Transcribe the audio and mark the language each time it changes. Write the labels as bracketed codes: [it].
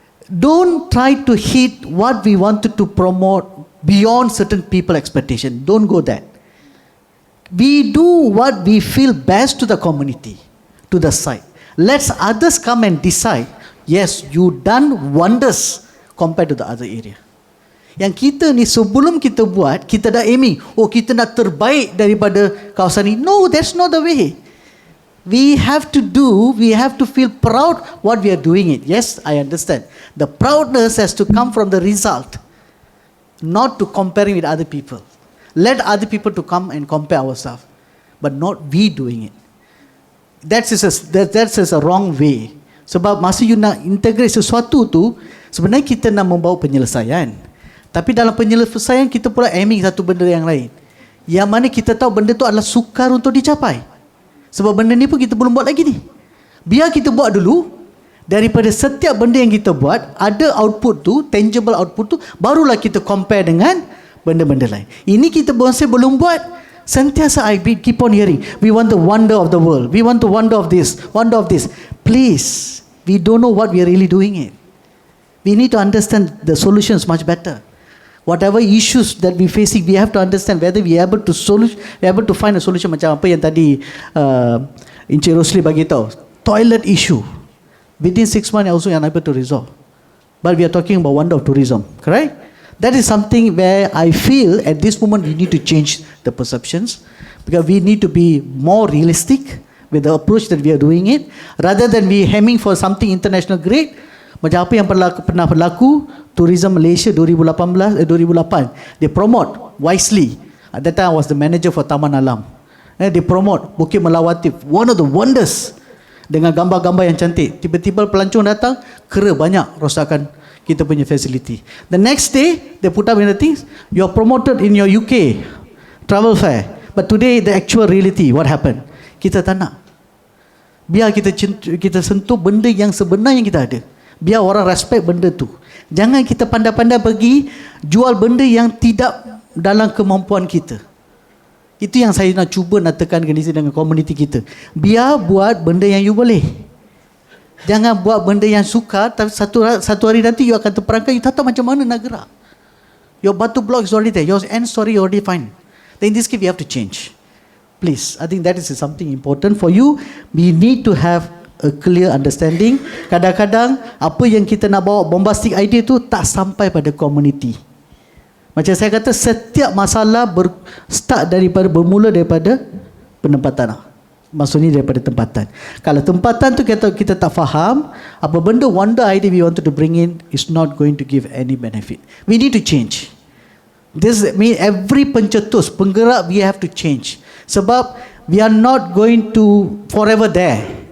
[en] Don't try to hit what we wanted to promote beyond certain people expectation. Don't go that. We do what we feel best to the community, to the site. Let others come and decide. Yes, you done wonders compared to the other area. [ms] Yang kita ni sebelum kita buat, kita dah aiming, kita nak terbaik daripada kawasan ni. [en] No, that's not the way. We have to feel proud what we are doing it. Yes, I understand. The proudness has to come from the result, not to comparing with other people. Let other people to come and compare ourselves, but not we doing it. That's a wrong way. [ms] Sebab masa you nak integrate sesuatu tu, sebenarnya kita nak membawa penyelesaian. Tapi dalam penyelesaian kita pula aiming satu benda yang lain. Yang mana kita tahu benda tu adalah sukar untuk dicapai. Sebab benda ni pun kita belum buat lagi ni. Biar kita buat dulu. Daripada setiap benda yang kita buat, ada output tu, tangible output tu, barulah kita compare dengan benda-benda lain. Ini kita masih belum buat. [en] Sentiasa I keep on hearing, we want the wonder of the world. We want the wonder of this, wonder of this. Please, we don't know what we are really doing it. We need to understand the solutions much better. Whatever issues that we facing, we have to understand whether we are able to find a solution. [ms] Macam apa yang tadi Encik Rosli bagi tahu, toilet issue. [en] Within 6 months also unable to resolve. But we are talking about wonder of tourism, correct? That is something where I feel at this moment we need to change the perceptions, because we need to be more realistic with the approach that we are doing it, rather than we aiming for something international great. [ms] Macam apa yang pernah berlaku Tourism Malaysia 2008, [en] they promote wisely. At that time I was the manager for Taman Alam. They promote Bukit Melawati, one of the wonders, [ms] dengan gambar-gambar yang cantik. Tiba-tiba pelancong datang, kera banyak rosakan kita punya facility. [en] The next day, they put up in the things, you're promoted in your UK travel fair. But today, the actual reality, what happened? [ms] Kita tak nak. Biar kita sentuh benda yang sebenarnya kita ada. Biar orang respect benda tu. Jangan kita pandai-pandai pergi jual benda yang tidak dalam kemampuan kita. Itu yang saya nak cuba nak tekankan di sini dengan komuniti kita. Biar buat benda yang you boleh. Jangan buat benda yang sukar, tapi satu hari nanti you akan terperangkap, you tak tahu macam mana nak gerak. [en] Your batu block is already there, your end story already fine. Then in this case, we have to change. Please, I think that is something important for you. We need to have a clear understanding. [ms] Kadang-kadang apa yang kita nak bawa bombastic idea tu tak sampai pada community. Macam saya kata, setiap masalah bermula daripada penempatan. Maksudnya daripada tempatan. Kalau tempatan tu kita tak faham, apa benda [en] wonder idea we wanted to bring in is not going to give any benefit. We need to change. This mean every [ms] pencetus, penggerak, [en] we have to change. Sebab we are not going to forever there.